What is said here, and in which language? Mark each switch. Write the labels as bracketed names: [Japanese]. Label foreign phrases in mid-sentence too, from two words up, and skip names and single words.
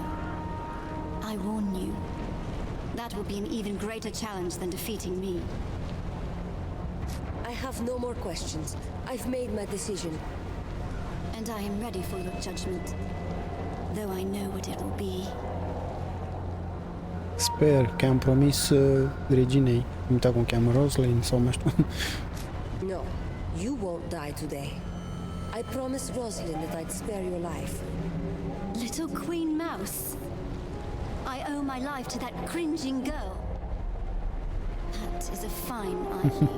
[English] I warn you, that will be an even greater challenge than defeating me. I have no more questions. I've made my decision. And I am ready for your judgment, though I know what it will be. [Romanian] Sper că am promis reginei, nu uita cum cheamă, Rosalind sau nu știu. [English] No, you won't die today. I promised Rosalind that I'd spare your life. Little Queen Mouse. I owe my life to that cringing girl. That is a fine Iulie.